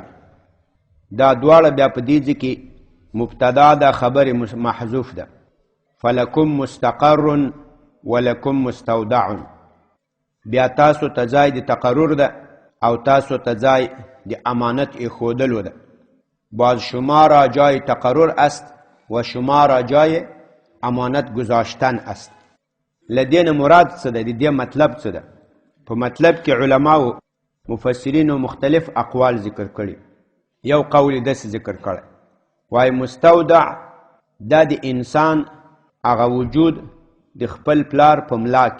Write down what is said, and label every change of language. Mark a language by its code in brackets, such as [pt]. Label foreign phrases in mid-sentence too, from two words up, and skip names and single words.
[ps] دا دواړه بیا په دې ځای کې مبتدا ده، خبر محذوف ده. [ar] فلکم مستقر ولکم مستودع. [ps] بیا تاسو ته ځای د تقرر ده او تاسو ته ځای د امانت ایښودلو ده. [fa] باز شما را جای تقرر است و شما را جای امانت گذاشتن است. [ps] لدین مراد څه ده؟ د دې مطلب څه ده؟ په مطلب کې علماو مفسرینو مختلف اقوال ذکر کړي. یو قول داسې ذکر کړی وای مستودع دا د انسان هغه وجود د خپل پلار په ملا کې.